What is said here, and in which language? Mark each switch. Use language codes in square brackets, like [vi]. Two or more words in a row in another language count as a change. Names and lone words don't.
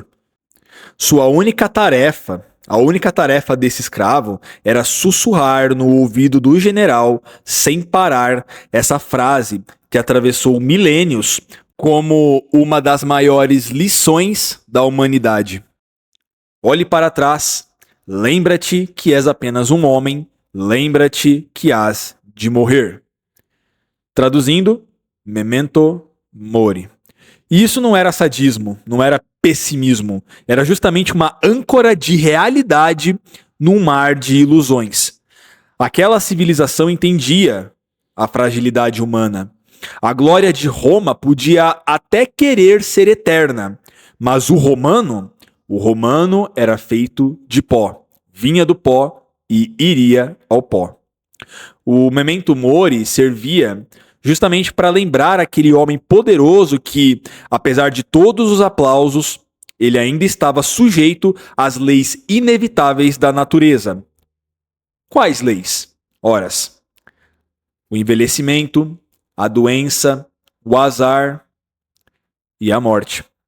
[pt] Sua única tarefa, a única tarefa desse escravo, era sussurrar no ouvido do general, sem parar, essa frase que atravessou milênios como uma das maiores lições da humanidade. Olhe para trás, lembra-te que és apenas um homem, lembra-te que hás de morrer. Traduzindo, [la] memento mori. [pt] E isso não era sadismo, não era pessimismo, era justamente uma âncora de realidade num mar de ilusões. Aquela civilização entendia a fragilidade humana. A glória de Roma podia até querer ser eterna, mas o romano era feito de pó, vinha do pó e iria ao pó. O [la] memento mori [pt] servia justamente para lembrar aquele homem poderoso que, apesar de todos os aplausos, ele ainda estava sujeito às leis inevitáveis da natureza. Quais leis? Horas. O envelhecimento, a doença, o azar e a morte.